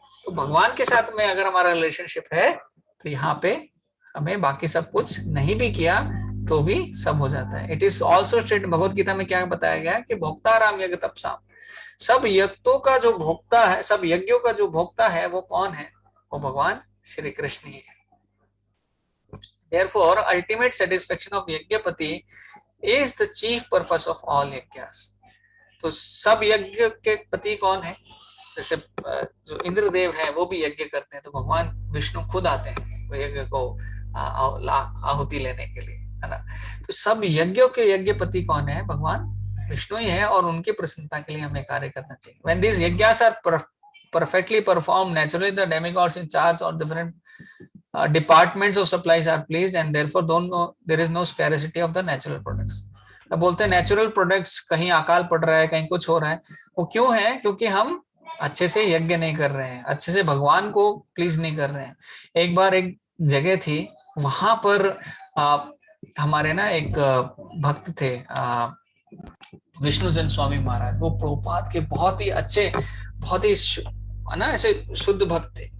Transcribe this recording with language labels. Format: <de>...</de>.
<hi>तो भगवान के साथ में अगर हमारा रिलेशनशिप है तो यहाँ पे हमें बाकी सब कुछ नहीं भी किया तो भी सब हो जाता है।</hi> <en>it is also state,</en> <hi>Bhagavad Gita में क्या बताया गया है कि</hi> <sa>भोक्ताराम यज्ञ तपसाम,</sa> <hi>सब यज्ञों का जो भोक्ता है, सब यज्ञों का जो भोक्ता है वो कौन है? वो भगवान श्री कृष्ण ही है।</hi> <en>Therefore, ultimate satisfaction of Yajnapati is the chief purpose of all yajnas.</en> <hi>तो सब यज्ञ के पति कौन है? जैसे जो इंद्रदेव है वो भी यज्ञ करते हैं, तो भगवान विष्णु खुद आते हैं वो यज्ञ को आहुति लेने के लिए, है ना। तो सब यज्ञों के यज्ञपति कौन है? भगवान विष्णु ही है, और उनकी प्रसन्नता के लिए हमें कार्य करना चाहिए।</hi> <en>When these yajnas are perfectly performed, naturally the demigods in charge or different departments of supplies are pleased, and therefore there is no scarcity of the natural products।</en> <hi>अब बोलते हैं नेचुरल प्रोडक्ट्स, कहीं अकाल पड़ रहा है, कहीं कुछ हो रहा है, वो क्यों है? क्योंकि हम अच्छे से यज्ञ नहीं कर रहे हैं, अच्छे से भगवान को प्लीज नहीं कर रहे हैं। एक बार एक जगह थी, वहां पर हमारे ना एक भक्त थे विष्णुजन स्वामी महाराज, वो प्रभुपाद के बहुत ही अच्छे, बहुत ही ना ऐसे शुद्ध भक्त थे।</hi>